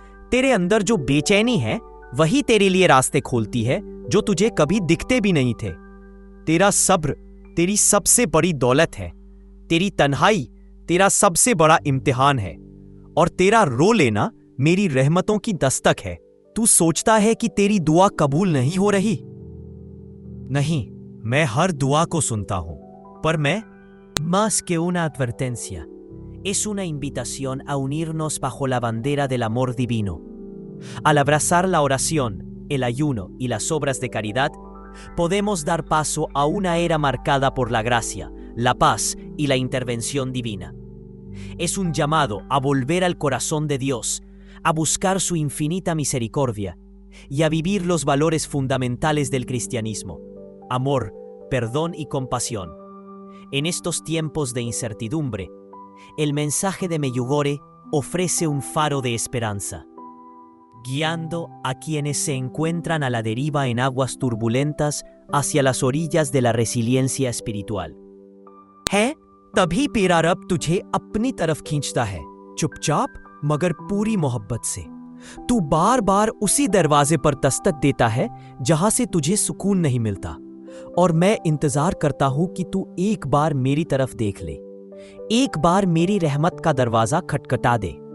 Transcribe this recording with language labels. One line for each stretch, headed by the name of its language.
Hindi: तेरे अंदर जो बेचैनी है वही तेरे लिए रास्ते खोलती है जो तुझे कभी दिखते भी नहीं थे। तेरा सब्र तेरी सबसे बड़ी दौलत है, तेरी तन्हाई तेरा सबसे बड़ा इम्तिहान है, और तेरा रो लेना मेरी रहमतों की दस्तक है। तू सोचता है कि तेरी दुआ कबूल नहीं हो रही? नहीं, मैं हर दुआ को सुनता हूं, पर मैं
Spanish: más que una advertencia, es una invitación a unirnos bajo la bandera del amor divino. Al abrazar la oración, el ayuno y las obras de caridad, podemos dar paso a una era marcada por la gracia, la paz y la intervención divina. Es un llamado a volver al corazón de Dios, a buscar su infinita misericordia y a vivir los valores fundamentales del cristianismo: amor, perdón y compasión. En estos tiempos de incertidumbre, el mensaje de Meyugore ofrece un faro de esperanza, guiando a quienes se encuentran a la deriva en aguas turbulentas hacia las orillas de la resiliencia espiritual.
Hindi: है तभी तेरा रब तुझे अपनी तरफ खींचता है, चुपचाप मगर पूरी मोहब्बत से। तू बार बार उसी दरवाजे पर दस्तक देता है जहां से तुझे सुकून नहीं मिलता, और मैं इंतजार करता हूं कि तू एक बार मेरी तरफ देख ले, एक बार मेरी रहमत का दरवाजा खटखटा दे।